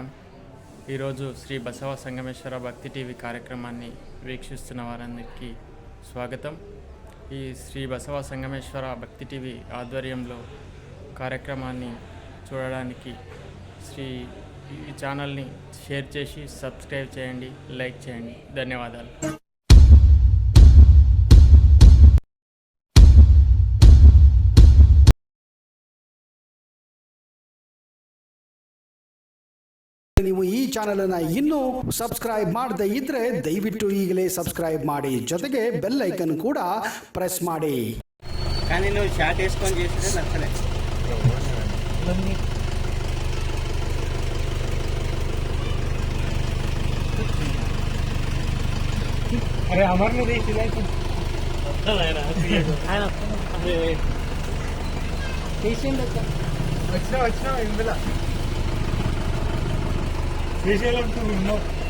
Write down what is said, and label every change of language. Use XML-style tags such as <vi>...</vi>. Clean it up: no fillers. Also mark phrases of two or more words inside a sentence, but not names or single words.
<te>ఈరోజు శ్రీ బసవ సంగమేశ్వర భక్తి టీవీ కార్యక్రమాన్ని వీక్షిస్తున్న వారందరికీ స్వాగతం. ఈ శ్రీ బసవ సంగమేశ్వర భక్తి టీవీ ఆధ్వర్యంలో కార్యక్రమాన్ని చూడడానికి ఈ ఛానల్ని షేర్ చేసి సబ్స్క్రైబ్ చేయండి, లైక్ చేయండి. ధన్యవాదాలు.</te> <kn>ನೀವು ಈ ಚಾನೆಲ್ ಅನ್ನು ಇನ್ನೂ ಸಬ್ಸ್ಕ್ರೈಬ್ ಮಾಡದೇ ಇದ್ರೆ ದಯವಿಟ್ಟು ಈಗಲೇ ಸಬ್ಸ್ಕ್ರೈಬ್ ಮಾಡಿ, ಜೊತೆಗೆ</kn> <en>bell icon</en> <kn>ಕೂಡ ಪ್ರೆಸ್ ಮಾಡಿ.</kn> <te>కానీ నువ్వు షార్ట్ వేసుకొని చేస్తే నచ్చలే. అరే అమర్ను వచ్చినా ఇందులో శ్రీశైలం ఉన్నావు.</te>